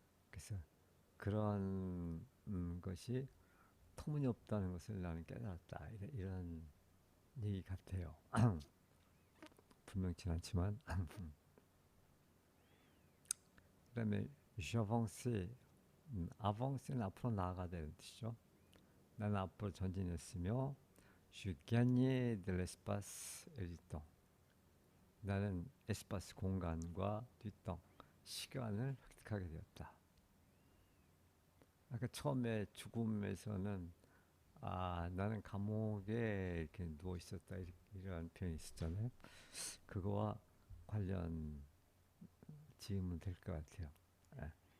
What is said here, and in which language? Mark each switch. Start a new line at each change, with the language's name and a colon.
Korean: 그래서 그런 것이 터무니없다는 것을 나는 깨달았다. 이런 얘기 같아요. 분명치 않지만. 그다음에 j'avance, avance는 앞으로 나아가다는 뜻이죠.
French: 나는 앞으로 전진했으며 je gagnais de l'espace et du temps.
Korean: 나는 에스파스 공간과 뒷땅 시간을 획득하게 되었다. 아까 처음에 죽음에서는 나는 감옥에 이렇게 누워 있었다 이런 표현이 있었잖아요. 그거와 관련 지으면 될 것 같아요. 예.